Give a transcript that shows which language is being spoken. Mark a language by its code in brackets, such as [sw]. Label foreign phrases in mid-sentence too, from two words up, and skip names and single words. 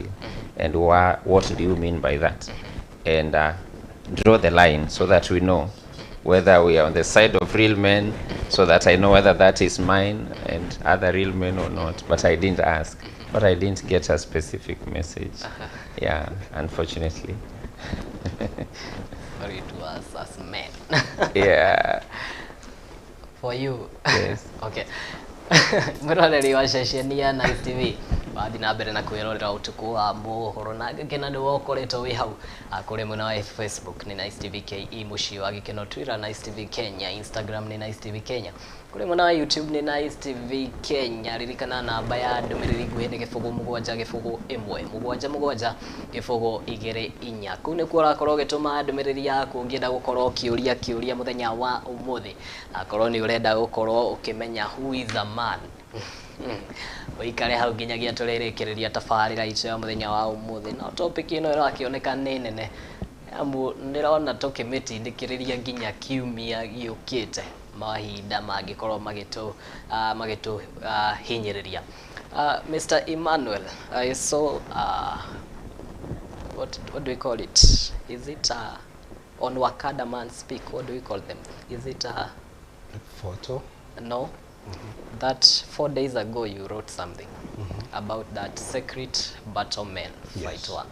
[en] And what do you mean by that? And draw the line so that we know whether we are on the side of real men, so that I know whether that is mine and other real men or not. But I didn't ask. But I didn't get a specific message. Yeah, unfortunately. For you to us as men. Yeah. For you. Yes. Okay. [ki] Muroreri wa ceceni ya Nice TV bathi na mbere na kwirorera Utuku wa Mohoro na ngena ni wokoretwo wi hau kuri mwena wa Facebook ni Nice TV KE muci wa gikeno, Twitter Nice TV Kenya, Instagram ni Nice TV Kenya, kuri mwena wa YouTube ni Nice TV Kenya. Ririkana namba ya ndumiriri nguhi ni gifugu mugwanja gifugu imwe mugwanja mugwanja gifugu igere inya. Kuu ni kuo urakorwo gituma ndumiriri yaku ngienda gukorwo kiuria muthenya wa umuthi, akorwo ni urenda gukorwo ukimenya [en] who is a man [ki] Oikare hau nginyagia turerekereria tabarira icio ya muthenya wa umuthi, na topic ino irakioneka ni nene amu ndirona tukimitindikiriria nginya kiumia giukite mahinda mangikorwo magitu hinyiriria. [en] Mr. Emmanuel, I saw what do we call it? Is it on Wakada Man Speak? What do we call them? Is it a photo? No. That 4 days ago you wrote something about that secret battle men fight one.